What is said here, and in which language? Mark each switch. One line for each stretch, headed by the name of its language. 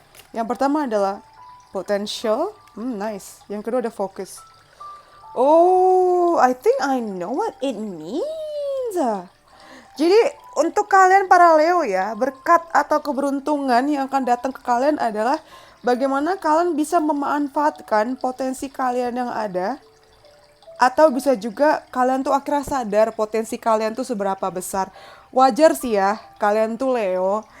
Indonesian: Yang pertama adalah Potential.
English: Nice. Yang kedua ada Focus. Oh, I think I know what it means.
Indonesian: Jadi untuk kalian para Leo ya, berkat atau keberuntungan yang akan datang ke kalian adalah bagaimana kalian bisa memanfaatkan potensi kalian yang ada. Atau bisa juga kalian tuh akhirnya sadar potensi kalian tuh seberapa besar. Wajar sih ya, kalian tuh Leo